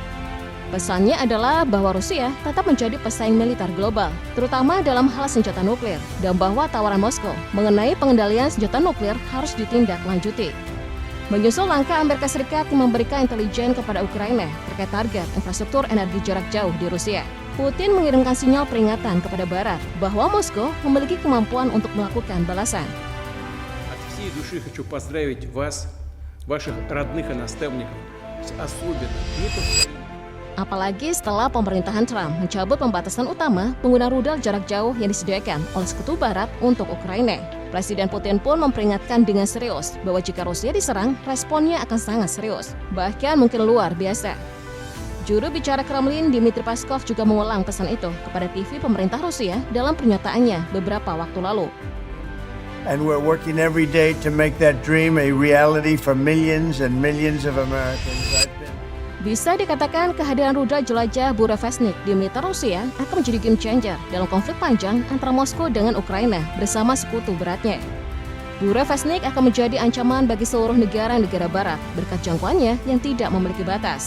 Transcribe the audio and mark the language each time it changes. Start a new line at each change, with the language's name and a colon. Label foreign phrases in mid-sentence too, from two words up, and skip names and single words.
Indonesian: Pesannya adalah bahwa Rusia tetap menjadi pesaing militer global, terutama dalam hal senjata nuklir, dan bahwa tawaran Moskow mengenai pengendalian senjata nuklir harus ditindaklanjuti. Menyusul langkah Amerika Serikat yang memberikan intelijen kepada Ukraina terkait target infrastruktur energi jarak jauh di Rusia, Putin mengirimkan sinyal peringatan kepada Barat bahwa Moskow memiliki kemampuan untuk melakukan balasan.
Russian: От всей души хочу поздравить вас, ваших родных и наставников, с особенно неповторимым.
Indonesian: Apalagi setelah pemerintahan Trump mencabut pembatasan utama pengguna rudal jarak jauh yang disediakan oleh Sekutu Barat untuk Ukraina. Presiden Putin pun memperingatkan dengan serius bahwa jika Rusia diserang, responnya akan sangat serius, bahkan mungkin luar biasa. Juru bicara Kremlin Dmitry Peskov juga mengulang pesan itu kepada TV pemerintah Rusia dalam pernyataannya beberapa waktu lalu.
English: And we're working every day to make that dream a reality for millions and millions of Americans.
Indonesian: Bisa dikatakan kehadiran rudal jelajah Burevestnik di militer Rusia akan menjadi
English: game changer
Indonesian: dalam konflik panjang antara Moskow dengan Ukraina bersama sekutu beratnya. Burevestnik akan menjadi ancaman bagi seluruh negara-negara barat berkat jangkauannya yang tidak memiliki batas.